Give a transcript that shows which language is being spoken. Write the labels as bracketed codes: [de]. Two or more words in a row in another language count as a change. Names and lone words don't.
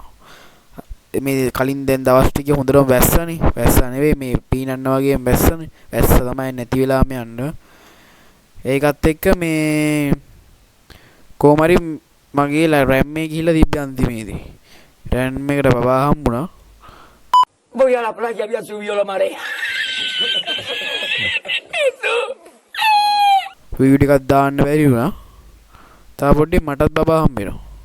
[si] මේ කලින් දැන් දවස් ටිකේ හොඳටම වැස්සනේ. වැස්ස නෙවෙයි මේ පීනන්න වගේම වැස්සනේ. වැස්ස තමයි නැති වෙලාම යන්න. ඒකත් එක්ක මේ කොහමරි මගේ RAM එක ගිහිල්ලා තිබ්බ අන්තිමේදී. RAM එකට බබා හම්බුණා. [es] Voy a la playa, había subido la marea. [si] වීඩියෝ එකක් දාන්න බැරි වුණා. තා පොඩ්ඩේ මටත් බබා හම්බ වෙනවා.